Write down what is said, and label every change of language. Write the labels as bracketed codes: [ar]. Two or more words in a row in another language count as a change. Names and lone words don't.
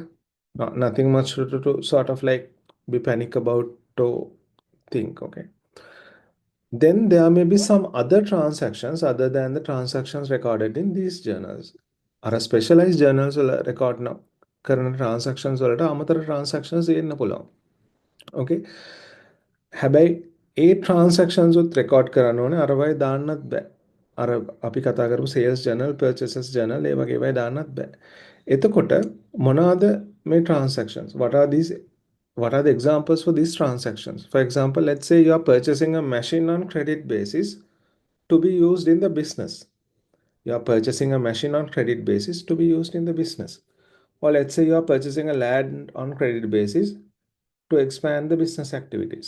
[en] No, nothing much to sort of like be panic about to think. Okay. Then there may be some other transactions other than the transactions recorded in these journals. Are specialized journals will record now current transactions [si] වලට අමතර [en] transactions [si] එන්න පුළුවන්. Okay. හැබැයි ඒ transactions උත් record කරන්න ඕනේ අරවයි දාන්නත් බෑ. අර අපි කතා කරපු [en] sales journal purchases journal [si] ඒ වගේ ඒවායි දාන්නත් බෑ. එතකොට මොනවාද මේ transactions? [en] What are the examples for these transactions? For example, let's say you are purchasing a machine on credit basis to be used in the business. You are purchasing a machine on credit basis to be used in the business. Or let's say you are purchasing a land on credit basis to expand the business activities.